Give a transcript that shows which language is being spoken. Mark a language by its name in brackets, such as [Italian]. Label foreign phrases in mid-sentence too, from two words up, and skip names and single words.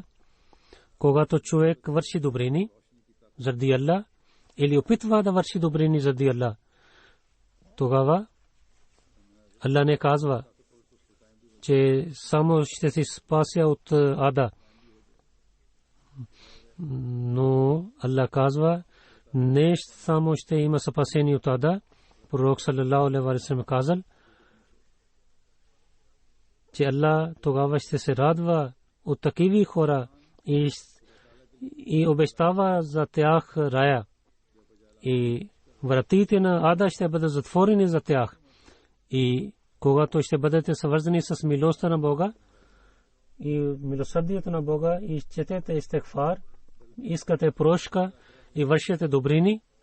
[Bulgarian] Когато човек върши добрини заради Аллах или опитва да върши добрини заради Аллах, тогава Аллах не казва, че само ще се спася от ада. Но Аллах казва, не само ще има спасение от ада. Пророк [Arabic] صلى الله عليه وسلم [Bulgarian] казал, че Аллах тогава ще се радва от такива хора и обещава за тях рая. И вратите на ада ще бъдат затворени за тях. И когато ще бъдете свързани с милостта на Бога и милосърдието на Бога и четете истигфар, искате прошка и вършите добрини,